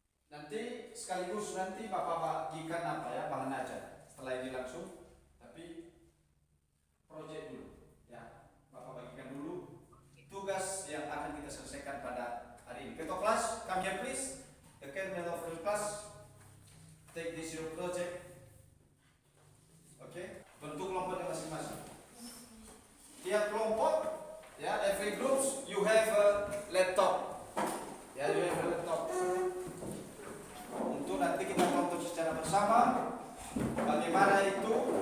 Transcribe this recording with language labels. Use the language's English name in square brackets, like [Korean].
[Indonesian] nanti sekaligus nanti Bapak bagikan apa ya bahan aja setelah ini langsung, tapi proyek dulu ya Bapak bagikan dulu tugas yang akan kita selesaikan pada hari ini. Ketua kelas, [English] come here please. The chairman of the class, take this your project. [Indonesian] Oke, bentuk kelompoknya masing-masing. Tiap kelompok, ya, [English] every groups you have a laptop. Ya, you have a laptop. [Indonesian] Untuk nanti kita tonton secara bersama bagaimana itu.